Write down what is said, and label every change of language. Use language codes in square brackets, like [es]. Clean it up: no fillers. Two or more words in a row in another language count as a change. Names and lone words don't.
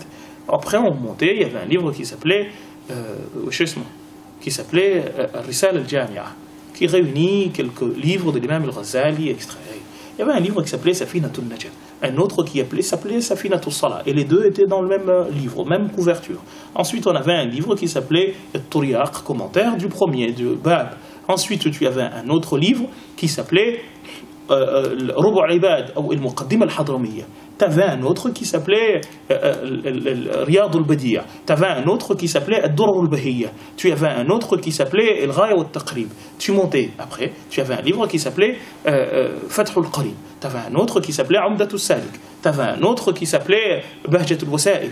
[fr] Après, on montait, il y avait un livre qui s'appelait Risal al-Jamia, qui réunit quelques livres de l'imam al-Ghazali extraits. Il y avait un livre qui s'appelait Safinatul Najat, un autre qui s'appelait Safinatul Salah, et les deux étaient dans le même livre, même couverture. Ensuite, on avait un livre qui s'appelait Turiaq, commentaire du premier, de Bab. Ensuite, tu avais un autre livre qui s'appelait Rubu' al-Ibad, ou al-Muqaddima al-Hadramiyya. Tu avais un autre qui s'appelait Riyad al-Badi'a. Tu avais un autre qui s'appelait Ad-Durr al-Bahiyya. Tu avais un autre qui s'appelait Al-Ghaya wa al-Taqrib. Tu montais après, tu avais un livre qui s'appelait Fath al-Qarib. Tu avais un autre qui s'appelait Umdat al-Salik. Tu avais un autre qui s'appelait Bahjat al-Wasa'il.